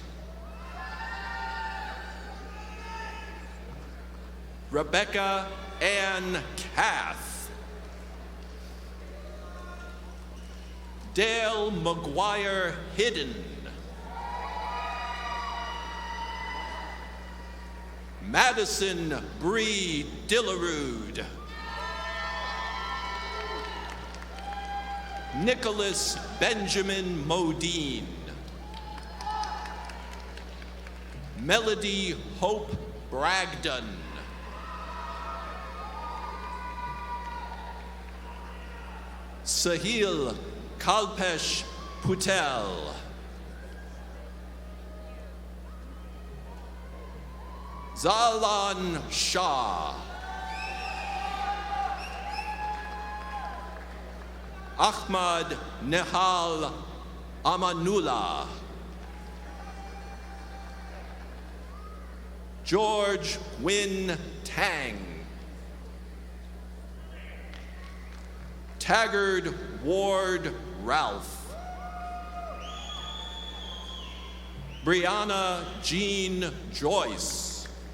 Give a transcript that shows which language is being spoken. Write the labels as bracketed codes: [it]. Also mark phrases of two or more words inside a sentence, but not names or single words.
[en] Rebecca Ann Cath. Dale McGuire Hidden. Madison Bree Dillerud. Nicholas Benjamin Modine. Melody Hope Bragdon. Sahil Kalpesh Putel. Zalan Shah. Ahmad Nehal Amanullah. George Win Tang. Taggart Ward Ralph. Brianna Jean Joyce.